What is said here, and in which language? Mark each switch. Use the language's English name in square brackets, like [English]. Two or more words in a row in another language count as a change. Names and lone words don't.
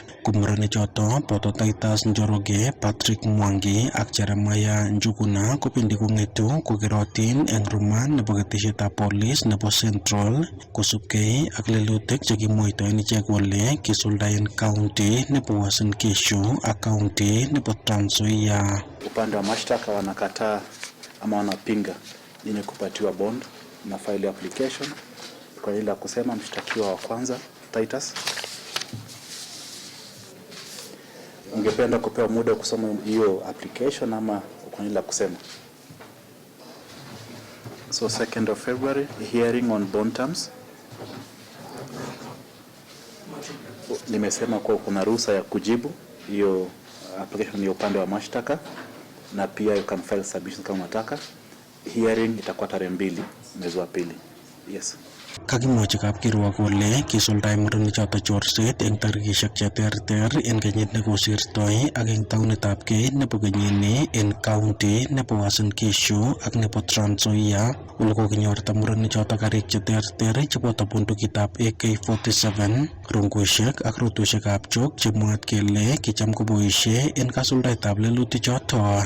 [Kalenjin] Ko murenik choto boto Titus Njoroge, Patrick Mwangi ak Jeremiah Njuguna kobendi kong'etu kokerotin eng remand nebo keteshetab police nebo Central kosubkei ak lelutik chekimwoitoen ichek kole kisuldaen county nebo Uasin Gishu ak county nebo Trans Nzoia. [Swahili] Upande wa mashtaka wanakataa ama wanapinga yenye kupatiwa bond na [English] file application [Swahili] kwa ile kusema mshtakiwa wa kwanza Titus, ungependa kupewa muda kusoma hiyo application ama kwa ile kusema? [English] So 2nd of February hearing on bond terms. [Swahili] Nimesema kwa kuna ruhusa ya kujibu hiyo application ya upande wa mashtaka, na pia [English] you can file submission [Swahili] kama unataka. Hearing itakuwa tarehe 2 mwezi wa pili. [English] Yes. [Kalenjin] Kakimwochi kapkirwok kole kisuldae murenik choto chorset eng tarikishek cheterter eng kenyit nekosirtoi ak eng taunitab kei nebo kenyini eng county nebo Uasin Gishu ak nebo Trans Nzoia. Ole kokinyorta murenik choto karik cheterter cheboto bundukitab AK-47, rungushek ak rotoshekab chok chemwaat kele kicham koboishe eng kasuldaetab lelutik choto.